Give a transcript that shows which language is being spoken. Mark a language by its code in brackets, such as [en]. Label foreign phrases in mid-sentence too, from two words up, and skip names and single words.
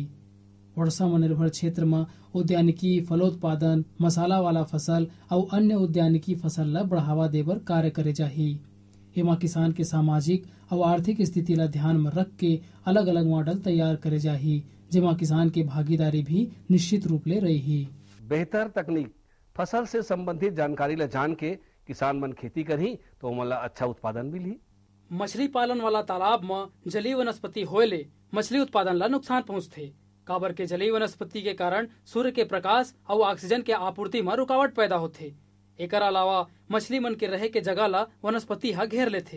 [hne] वर्षा में निर्भर क्षेत्र में उद्यानिकी, फलोत्पादन, मसाला वाला फसल और अन्य उद्यानिकी फसल ला बढ़ावा देबर कार्य करे जाही। एमा किसान के सामाजिक और आर्थिक स्थिति ला ध्यान में रख के अलग अलग मॉडल तैयार करे जाही, जेमा किसान के भागीदारी भी निश्चित रूप ले रही। बेहतर तकनीक, फसल से संबंधित जानकारी ला जान के किसान मन खेती करी तो मला अच्छा उत्पादन मिली। मछली पालन वाला तालाब में जलीय वनस्पति होले मछली उत्पादन ला नुकसान पहुँचथे। काबर के जलीय वनस्पति के कारण सूर्य के प्रकाश और ऑक्सीजन के आपूर्ति में रुकावट पैदा होथे। एकर अलावा मछली मन के रहे के जगह ला वनस्पति हा घेर लेथे।